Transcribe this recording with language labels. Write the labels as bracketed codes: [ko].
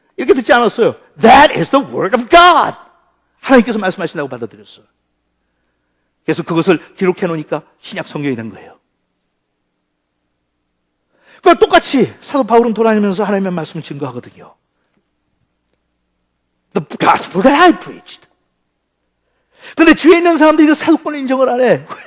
[ko] 이렇게 듣지 않았어요. [en] That is the word of God. [ko] 하나님께서 말씀하신다고 받아들였어요. 그래서 그것을 기록해 놓으니까 신약 성경이 된 거예요. 그걸 똑같이 사도 바울은 돌아다니면서 하나님의 말씀을 증거하거든요. [en] The gospel that I preached. [ko] 근데 주위에 있는 사람들이 그 사도권을 인정을 안 해.